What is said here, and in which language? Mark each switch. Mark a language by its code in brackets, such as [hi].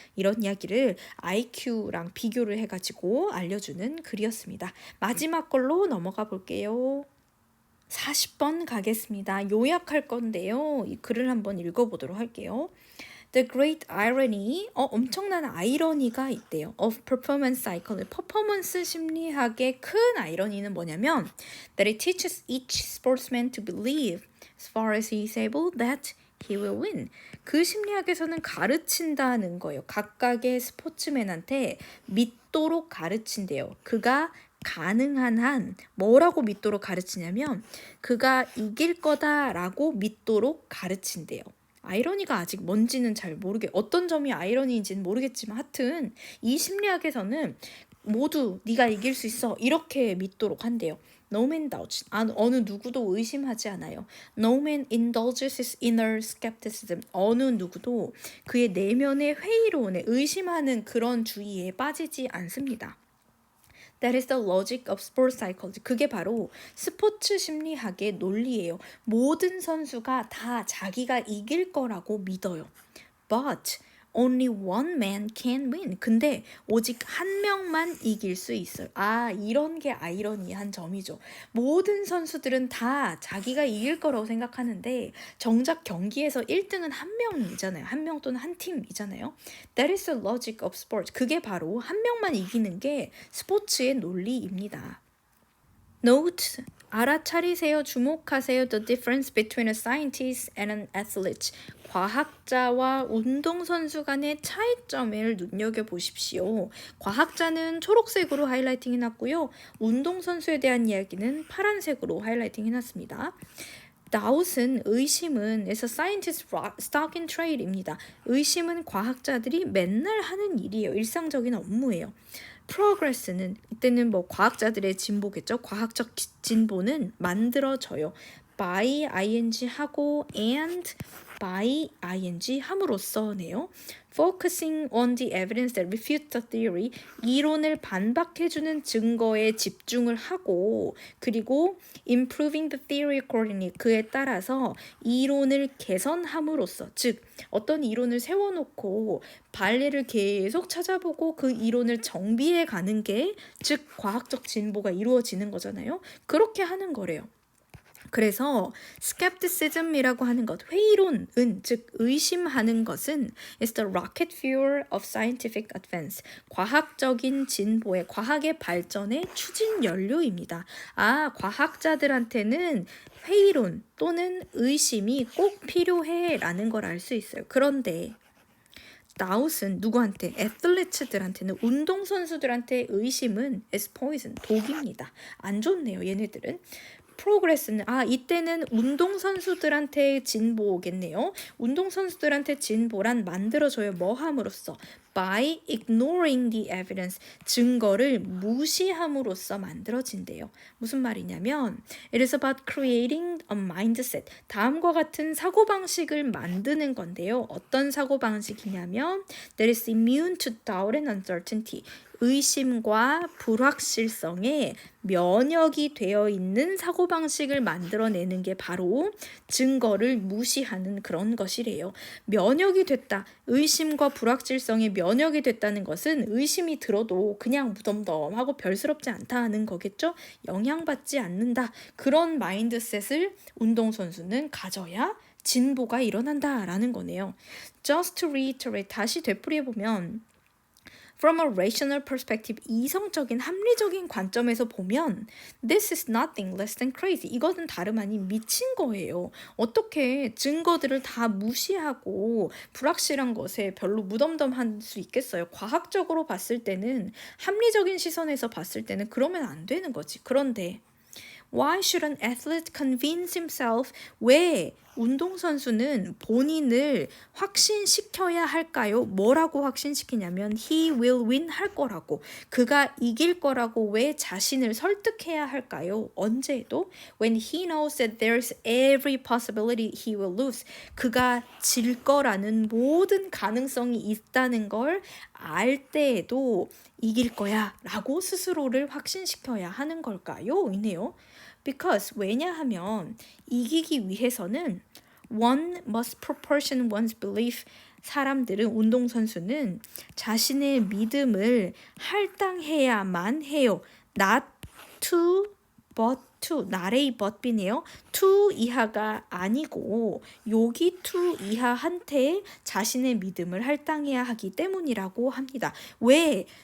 [ko] 이런 이야기를 IQ랑 비교를 해가지고 알려주는 글이었습니다. 마지막 걸로 넘어가 볼게요. 40번 가겠습니다. 요약할 건데요. 이 글을 한번 읽어보도록 할게요. [en] The great irony, [ko] 엄청난 아이러니가 있대요. [en] Of performance psychology, [ko] 퍼포먼스 심리학의 큰 아이러니는 뭐냐면 [en] that it teaches each sportsman to believe, as far as he is able, that he will win. [ko] 그 심리학에서는 가르친다는 거예요. 각각의 스포츠맨한테 믿도록 가르친대요. 그가 가능한 한 뭐라고 믿도록 가르치냐면 그가 이길 거다라고 믿도록 가르친대요. 아이러니가 아직 뭔지는 잘 어떤 점이 아이러니인지는 모르겠지만 하여튼 이 심리학에서는 모두 네가 이길 수 있어 이렇게 믿도록 한대요. [en] No man doubts. [ko] 어느 누구도 의심하지 않아요. [en] No man indulges his inner skepticism. [ko] 어느 누구도 그의 내면의 회의론에 의심하는 그런 주의에 빠지지 않습니다. [en] That is the logic of sports psychology. [ko] 그게 바로 스포츠 심리학의 논리예요. 모든 선수가 다 자기가 이길 거라고 믿어요. [en] But only one man can win. [ko] 근데 오직 한 명만 이길 수 있어요. 이런 게 아이러니한 점이죠. 모든 선수들은 다 자기가 이길 거라고 생각하는데 정작 경기에서 1등은 한 명이잖아요. 한 명 또는 한 팀이잖아요. [en] That is the logic of sport. [ko] 그게 바로 한 명만 이기는 게 스포츠의 논리입니다. Note, 알아차리세요. 주목하세요. [en] The difference between a scientist and an athlete. [ko] 과학자와 운동선수 간의 차이점을 눈여겨보십시오. 과학자는 초록색으로 하이라이팅 해놨고요. 운동선수에 대한 이야기는 파란색으로 하이라이팅 해놨습니다. 다웃은 의심은 [en] as a scientist stock in trade입니다. [ko] 의심은 과학자들이 맨날 하는 일이에요. 일상적인 업무예요. progress는 이때는 과학자들의 진보겠죠. 과학적 진보는 만들어져요. by ing 하고 and by ing 함으로써네요. [en] Focusing on the evidence that refutes the theory. [ko] 이론을 반박해주는 증거에 집중을 하고 그리고 [en] improving the theory accordingly. [ko] 그에 따라서 이론을 개선함으로써 즉 어떤 이론을 세워놓고 발레를 계속 찾아보고 그 이론을 정비해 가는 게 즉 과학적 진보가 이루어지는 거잖아요. 그렇게 하는 거래요. 그래서 skepticism이라고 하는 것, 회의론은 즉 의심하는 것은 [en] is the rocket fuel of scientific advance. [ko] 과학적인 진보의 과학의 발전의 추진 연료입니다. 과학자들한테는 회의론 또는 의심이 꼭 필요해라는 걸 알 수 있어요. 그런데 다웃은 누구한테? 애틀리트들한테는 운동선수들한테 의심은 [en] is poison, [ko] 독입니다. 안 좋네요. 얘네들은. progress는 이때는 운동선수들한테 진보겠네요. 운동선수들한테 진보란 만들어줘요. 뭐 함으로써? [en] By ignoring the evidence. [ko] 증거를 무시함으로써 만들어진대요. 무슨 말이냐면 [en] It is about creating a mindset. [ko] 다음과 같은 사고방식을 만드는 건데요. 어떤 사고방식이냐면 [en] That is immune to doubt and uncertainty. [ko] 의심과 불확실성에 면역이 되어 있는 사고방식을 만들어내는 게 바로 증거를 무시하는 그런 것이래요. 면역이 됐다. 의심과 불확실성에 면역이 됐다는 것은 의심이 들어도 그냥 무덤덤하고 별스럽지 않다는 거겠죠? 영향받지 않는다. 그런 마인드셋을 운동선수는 가져야 진보가 일어난다라는 거네요. [en] Just to reiterate, [ko] 다시 되풀이해보면 [en] From a rational perspective, [ko] 이성적인 합리적인 관점에서 보면 [en] This is nothing less than crazy. [ko] 이것은 다름 아닌 미친 거예요. 어떻게 증거들을 다 무시하고 불확실한 것에 별로 무덤덤할 수 있겠어요. 과학적으로 봤을 때는 합리적인 시선에서 봤을 때는 그러면 안 되는 거지. 그런데 [en] Why should an athlete convince himself? [ko] 왜 운동선수는 본인을 확신시켜야 할까요? 뭐라고 확신시키냐면 [en] he will win [ko] 할 거라고. 그가 이길 거라고 왜 자신을 설득해야 할까요? 언제도? [en] When he knows that there's every possibility he will lose. [ko] 그가 질 거라는 모든 가능성이 있다는 걸 알 때에도 이길 거야 라고 스스로를 확신시켜야 하는 걸까요? 이네요. [en] Because [ko] 왜냐하면 이기기 위해서는 [en] one must proportion one's belief. [ko] 사람들은 운동선수는 자신의 믿음을 할당해야만 해요. [en] Not to but to. 나레이 but be네요. [ko] to 이하가 아니고 여기 to 이하한테 자신의 믿음을 할당해야 하기 때문이라고 합니다. 왜?